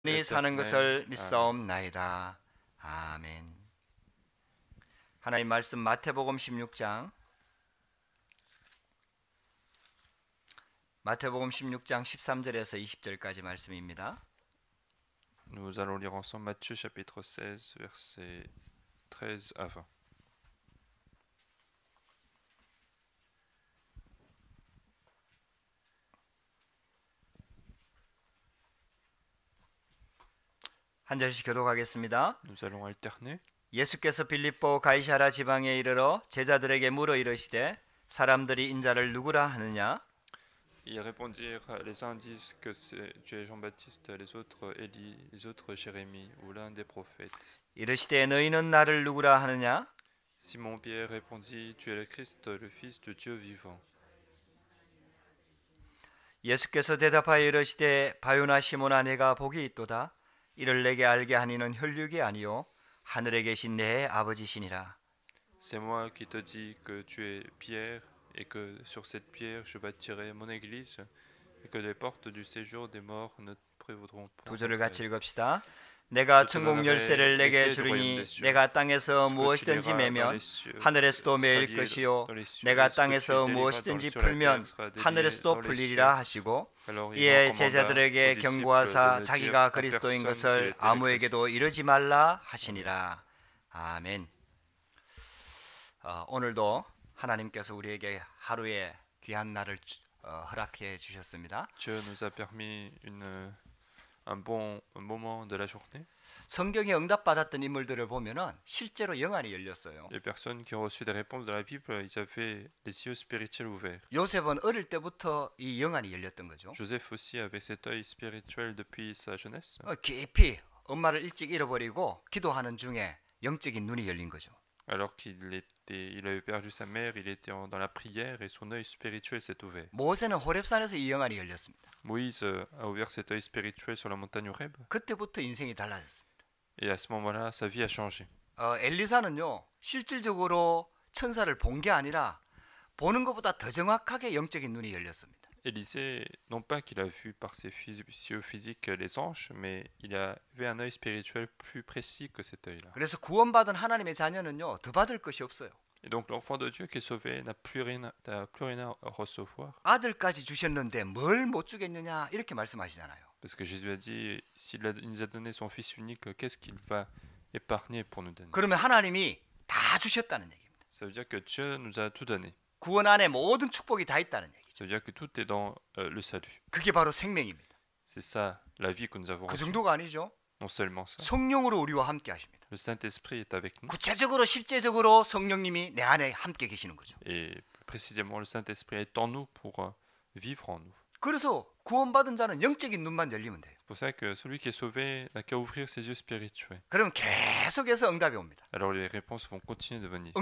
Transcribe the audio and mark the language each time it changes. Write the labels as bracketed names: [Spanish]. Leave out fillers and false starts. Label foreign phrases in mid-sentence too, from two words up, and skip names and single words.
[Korean] 사는 éternel. 것을 Amen. 믿사옵나이다. 아멘. 하나님 말씀 마태복음 16장 13절에서 20절까지 말씀입니다. [French] Nous allons lire ensemble Matthieu chapitre 16, versets 13 à 20. [Korean] 한 절씩 교독하겠습니다. [French] Nous allons alterner. [Korean] 예수께서 빌립보 가이사랴 지방에 이르러 제자들에게 물어 이르시되 사람들이 인자를 누구라 하느냐? [French] Ils répondirent, les uns disent que tu es Jean-Baptiste, les autres Élie, les autres Jérémie ou l'un des prophètes. [Korean] 이르시되 너희는 나를 누구라 하느냐? [French] Simon-Pierre répondit, tu es le Christ, le Fils du Dieu vivant. [Korean] 예수께서 대답하여 이르시되 바요나 시몬아 내가 복이 있도다. 이를 내게 알게 하니는 혈육이 아니요 하늘에 계신 내 아버지시니라. [French] C'est moi qui te dis que tu es Pierre et que sur cette pierre je bâtirai mon église et que les portes du séjour des morts ne prévaudront point. [Korean] 두 절을 같이 읽읍시다. 내가 천국 열쇠를 내게 주리니 내가 땅에서 무엇이든지 매면 하늘에서도 매일 것이요 내가 땅에서 무엇이든지 풀면 하늘에서도 풀리리라 하시고 이에 제자들에게 경고하사 자기가 그리스도인 것을 아무에게도 이르지 말라 하시니라. 아멘. 오늘도 하나님께서 우리에게 하루의 귀한 날을 허락해 주셨습니다. [French] Dieu nous a permis un bon moment de la journée. [Korean] 성경에 응답받았던 인물들을 보면은 실제로 영안이 열렸어요. [French] Les personnes qui ont reçu des réponses dans la Bible, ils avaient les yeux spirituels ouverts. [Korean] 요셉은 어릴 때부터 이 영안이 열렸던 거죠. [French] Joseph aussi avait cet œil spirituel depuis sa jeunesse. [Korean] 깊이 엄마를 일찍 잃어버리고 기도하는 중에 영적인 눈이 열린 거죠. [French] Alors il avait perdu sa mère, il était dans la prière et son œil spirituel s'est ouvert. [Korean] 모세는 호렙산에서 이 영안이 열렸습니다. [French] Moïse a ouvert cet œil spirituel sur la montagne Horeb. [Korean] 그때부터 인생이 달라졌습니다. [French] Et à ce moment-là, sa vie a changé. [Korean] 엘리사는요 실질적으로 천사를 본 게 아니라 보는 것보다 더 정확하게 영적인 눈이 열렸습니다. [French] Élisée, non pas qu'il a vu par ses yeux physiques les anges, mais il avait un œil spirituel plus précis que cet œil-là. [Korean] 그래서 구원받은 하나님의 자녀는요 더 받을 것이 없어요. [French] Et donc l'enfant de Dieu qui est sauvé n'a plus rien à recevoir. [Korean] 아들까지 주셨는데 뭘 못 주겠느냐 이렇게 말씀하시잖아요. [French] Parce que Jésus a dit, s'il nous a donné son Fils unique, qu'est-ce qu'il va épargner pour nous donner? [Korean] 그러면 하나님이 다 주셨다는 얘기입니다. [French] Ça veut dire que Dieu nous a tout donné. [Korean] 구원 안에 모든 축복이 다 있다는 얘기죠. [French] Ça veut dire que tout est dans le salut. [Korean] 그게 바로 생명입니다. [French] C'est ça la vie que nous avons 그 reçue. [Korean] 정도가 아니죠. [French] Non seulement ça. [Korean] 성령으로 우리와 함께 하십니다. [French] Le Saint-Esprit est avec nous. [Korean] 구체적으로 실제적으로 성령님이 내 안에 함께 계시는 거죠. [French] Et précisément le Saint-Esprit est en nous pour vivre en nous. [Korean] 그래서 구원받은 자는 영적인 눈만 열리면 돼요. [French] C'est pour ça que celui qui est sauvé n'a qu'à ouvrir ses yeux spirituels. [Korean] 그럼 계속해서 응답이 옵니다. [French] Alors les réponses vont continuer de venir.